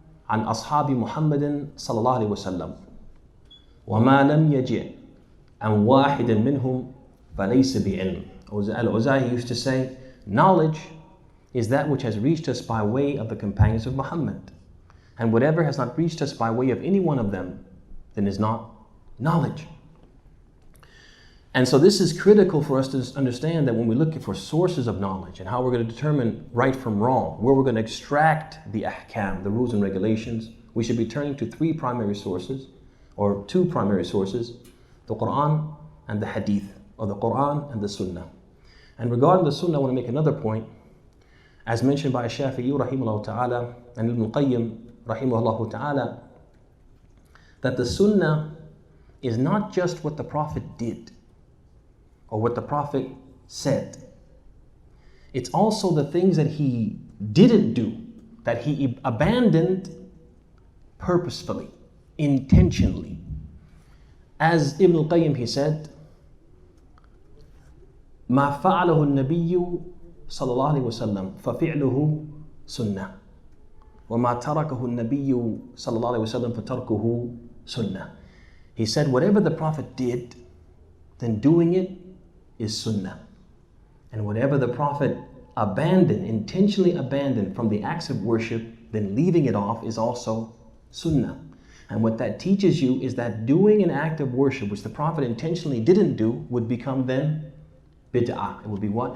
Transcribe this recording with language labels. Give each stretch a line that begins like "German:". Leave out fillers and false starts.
Arabic: عن أصحاب محمد صلى الله عليه وسلم وما لم يجئ عن واحد منهم فليس بعلم.
English: Al-Awza'i used to say, knowledge is that which has reached us by way of the companions of Muhammad. And whatever has not reached us by way of any one of them, then is not knowledge. And so this is critical for us to understand that when we're looking for sources of knowledge and how we're going to determine right from wrong, where we're going to extract the ahkam, the rules and regulations, we should be turning to three primary sources, or two primary sources, the Qur'an and the Hadith, or the Qur'an and the Sunnah. And regarding the Sunnah, I want to make another point. As mentioned by Shafi'i rahimahullah ta'ala and Ibn Qayyim rahimahullah ta'ala, that the Sunnah is not just what the Prophet did or what the Prophet said. It's also the things that he didn't do, that he abandoned purposefully, intentionally. As Ibn al-Qayyim, he said,
Arabic: ما فعله النبي صلى الله عليه وسلم ففعله سنة وما تركه النبي صلى الله عليه وسلم فتركه سنة.
English: He said, whatever the Prophet did, then doing it is sunnah. And whatever the Prophet abandoned, intentionally abandoned from the acts of worship, then leaving it off is also sunnah. And what that teaches you is that doing an act of worship which the Prophet intentionally didn't do would become then bid'ah. It would be what?